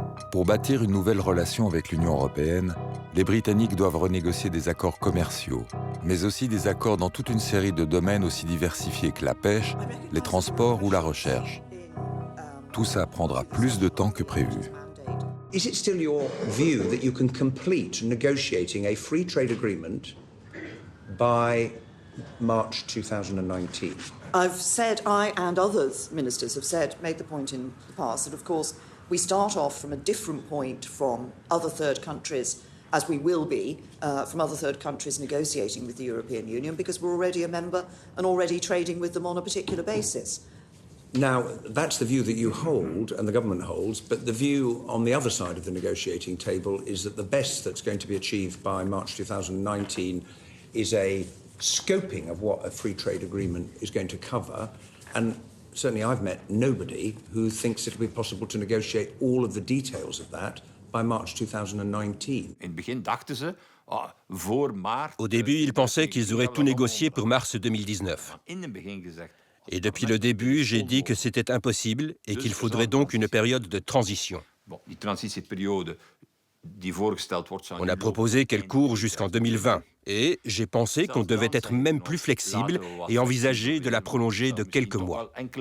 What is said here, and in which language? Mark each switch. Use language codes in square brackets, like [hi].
[fr] Pour bâtir une nouvelle relation avec l'Union européenne, les Britanniques doivent renégocier des accords commerciaux, mais aussi des accords dans toute une série de domaines aussi diversifiés que la pêche, les transports ou la recherche. Tout ça prendra plus de temps que prévu. [en] Is it still your view that you can complete negotiating a free trade agreement by March 2019? I've said, I and others, ministers, have said, made the point in the past that, of course, we start off from a different point from other third countries, as we will be, from other third countries negotiating with the European Union, because we're already a member and already trading with them on a particular basis. Now, that's the view that you hold and the government holds, but the view on the other side of the negotiating table is that the best that's going to be achieved by March 2019 is a scoping of what a free trade agreement is going to cover, and certainly I've met nobody who thinks it'll be possible to negotiate all of the details of that by March 2019. [fr] Au début, ils pensaient qu'ils auraient tout négocié pour mars 2019. Et depuis le début, j'ai dit que c'était impossible et qu'il faudrait donc une période de transition. On a proposé qu'elle court jusqu'en 2020 et j'ai pensé qu'on devait être même plus flexible et envisager de la prolonger de quelques mois.